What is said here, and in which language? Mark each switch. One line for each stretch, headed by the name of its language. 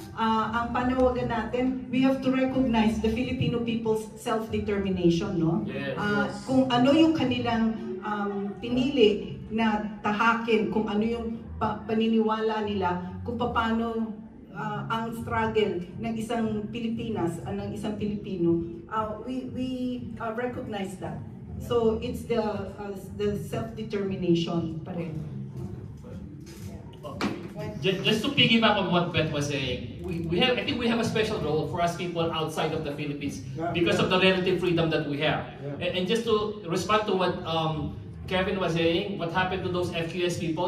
Filipino: Ang panawagan natin,
English: we have to recognize the Filipino people's self-determination, no? Yes.
Filipino: Kung ano yung kanilang pinili na tahakin, kung ano yung paniniwala nila, kung paano ang struggle ng isang Pilipinas, ng isang Pilipino,
English: we recognize that. So it's the self-determination
Filipino: pa rin.
English: Just to piggyback on what Beth was saying, I think we have a special role for us people outside of the Philippines because of the relative freedom that we have. And just to respond to what Kevin was saying, what happened to those FQS people?